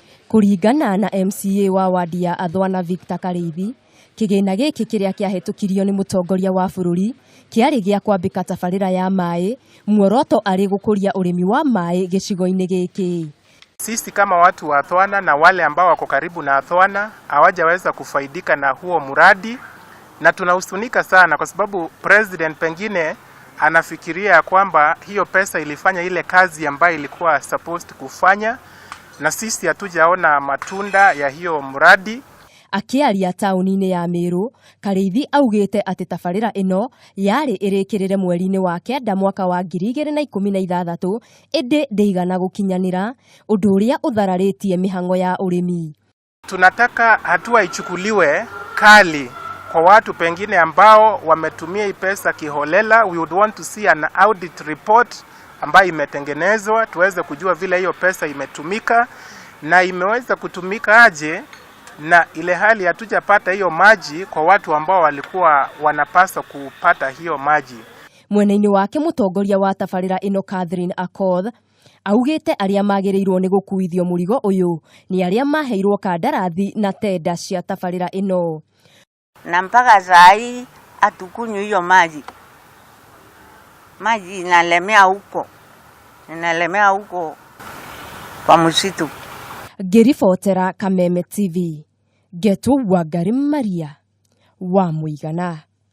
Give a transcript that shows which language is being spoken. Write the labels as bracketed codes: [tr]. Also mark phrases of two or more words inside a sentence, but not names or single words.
[ki] Kũringana na MCA wa wadi ya Athwana Victor Kareithi, kĩgĩna gĩkĩ kĩrĩa kĩahĩtũkirio nĩ mũtongoria wa bũrũri kĩarĩ gĩa kwambĩka tabarĩra ya maĩ, muoroto arĩ gũkũria ũrĩmi wa maĩ gĩcigo-inĩ gĩkĩ. [sw] Sisi kama watu wa Athwana na wale ambao wako karibu na Athwana hawajaweza kufaidika na huo mradi, na tunahusunika sana kwa sababu president pengine anafikiria kwamba hiyo pesa ilifanya ile kazi ambayo ilikuwa supposed kufanya, na sisi hatujaona matunda ya hiyo mradi. [ki] Akiaria taũni-inĩ ya Meru, Kareithi augĩte atĩ tabarĩra ĩno yarĩ ĩrĩkĩrĩre mweri-inĩ wa kenda mwaka wa 2016 ĩndĩ ndĩigana gũkinyanĩra, ũndũ ũrĩa ũthararĩtie mĩhang'o ya ũrĩmi. [sw] Tunataka hatua ichukuliwe kali kwa watu pengine ambao wametumia hii pesa kiholela. [en] We would want to see an audit report [sw] ambayo imetengenezwa, tuweze kujua vile hiyo pesa imetumika na imeweza kutumika aje, na ile hali hatujapata hiyo maji kwa watu ambao walikuwa wanapaswa kupata hiyo maji. [ki] Mwena-inĩ wake mũtongoria wa tabarĩra ĩno Catherine Akoth augĩte arĩa magĩrĩirwo nĩ gũkuithio mũrigo ũyũ nĩ arĩa maheirwo kandarathi na tenda cia tabarĩra ĩno. [sw] Na mpaka saa hii hatukunywi hiyo maji. Maji inalemea huko kwa msitu. [ki] Ngĩribotera Kameme TV, Getu Wangari Maria wa Mũigana.